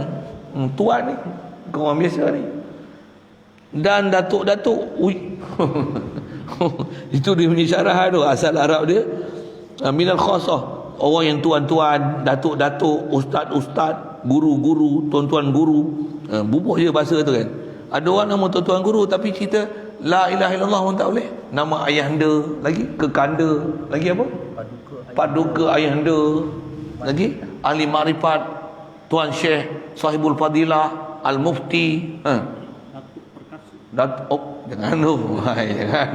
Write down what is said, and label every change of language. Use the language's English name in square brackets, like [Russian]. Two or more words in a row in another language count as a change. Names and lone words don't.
[Malay] Tuan ni orang biasa ni, dan datuk-datuk Itu dia punya syarah tu, asal Arab dia. [Arabic] من الخاصة, [Malay] orang yang tuan-tuan, datuk-datuk, ustaz-ustaz, guru-guru, tuan-tuan guru, bubuh je bahasa tu kan. Ada orang nama tuan-tuan guru tapi cerita [Arabic] لا إله إلا الله [Malay] pun tak boleh. Nama ayahanda, lagi kekanda, lagi apa? Paduka ayahanda, lagi ahli makrifat, tuan syekh, [Arabic] صاحب الفضيلة, [Malay] al-mufti. Jangan tu. Jangan.